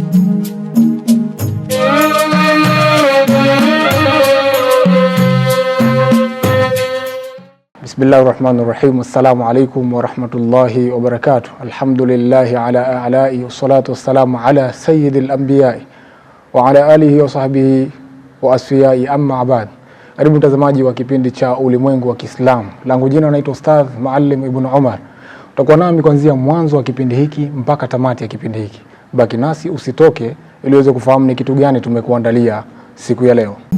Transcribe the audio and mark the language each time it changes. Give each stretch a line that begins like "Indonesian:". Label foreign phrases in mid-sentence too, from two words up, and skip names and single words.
Arabic: Bismillahirrahmanirrahim. السلام عليكم ورحمة الله وبركاته. الحمد لله على آلائه والصلاة والسلام على سيد الأنبياء وعلى آله وصحبه وأصفيائه أما بعد.
Swahili: Karibu mtazamaji wa kipindi cha Ulimwengu wa Kiislamu. Langu jina naitwa Ustadh Maalim Ibn Umar. Utakuwa nami kuanzia mwanzo wa kipindi hiki mpaka tamati ya kipindi hiki. Baki nasi usitoke ili uweze kufahamu ni kitu gani tumekuandalia siku ya leo.